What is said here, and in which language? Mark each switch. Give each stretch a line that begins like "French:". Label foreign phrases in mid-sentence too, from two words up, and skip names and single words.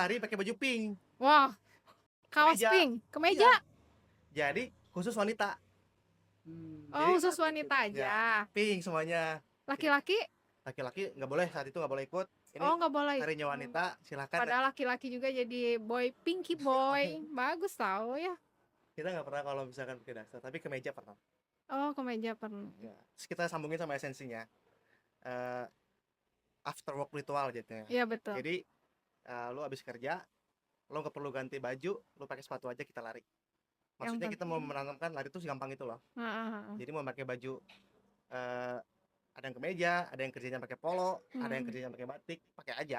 Indonesian: lari pakai baju pink. Wah, kaos Kemeja. pink, kemeja. Jadi khusus wanita, Oh, Jadi- khusus wanita aja. pink semuanya. Laki-laki? Laki-laki nggak boleh, saat itu nggak boleh ikut. Ini Oh, nggak boleh. harinya wanita, silakan. Padahal laki-laki juga jadi boy,
English: pinky boy.
Indonesian: Bagus tahu ya. Kita nggak pernah kalau misalkan pakai daster, tapi kemeja pernah. Oh, kemeja pernah. Ya. Terus kita sambungin sama esensinya.
English: After work ritual jadinya.
Indonesian: Iya, betul. Jadi lu abis kerja, lu nggak perlu ganti baju, lu pakai sepatu aja kita lari. Maksudnya kita mau penting. menanamkan lari itu gampang itu loh. Heeh. Jadi mau pakai baju ada yang kemeja, ada yang kerjanya pakai polo, ada yang kerjanya pakai batik, pakai aja.